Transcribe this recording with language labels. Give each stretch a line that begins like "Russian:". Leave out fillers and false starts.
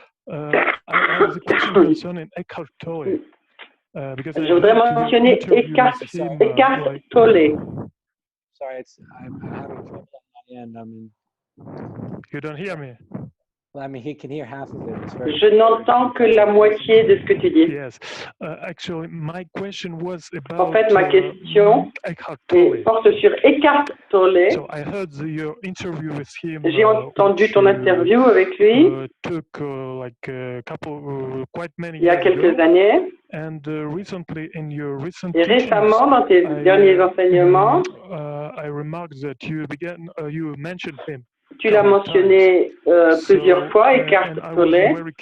English: I have a question concerning Eckhart Tolle.
French: Je voudrais mentionner Eckhart Tolle.
English: Sorry, I'm having trouble on my end. You don't hear me? Well, I mean, he can hear half of it.
French: Je n'entends que la moitié de ce que tu dis.
English: Yes. Actually, my question was about,
French: en fait, ma question porte sur Eckhart Tolle.
English: So I heard your interview with him.
French: J'ai entendu ton interview avec lui.
English: Took like a couple, quite many
French: il y a quelques années.
English: And recently, in your recent
French: et récemment, dans tes derniers enseignements,
English: I remarked that you mentioned him.
French: Tu l'as mentionné plusieurs fois, Eckhart Tolle.